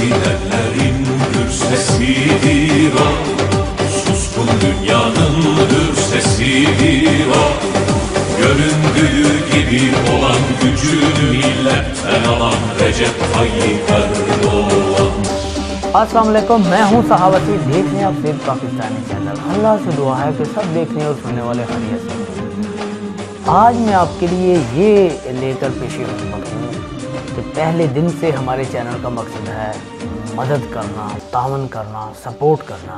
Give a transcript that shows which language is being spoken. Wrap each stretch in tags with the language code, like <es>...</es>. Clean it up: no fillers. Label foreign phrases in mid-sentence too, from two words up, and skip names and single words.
<tr>gidenlerin gür sesidir o. Suskun dünyanın gür sesidir o. Göründüğü gibi olan gücünü milletten alan Recep Tayyip Erdoğan।</tr> <ur>السلام علیکم، میں ہوں سہاوتی، دیکھ رہے ہیں آپ صرف پاکستانی چینل. اللہ سے دعا ہے کہ سب دیکھنے اور سننے والے خیریت سے۔ آج میں آپ کے لیے یہ لے کر پیش ہوں کہ پہلے دن سے ہمارے چینل کا مقصد ہے مدد کرنا، تعاون کرنا، سپورٹ کرنا.</ur>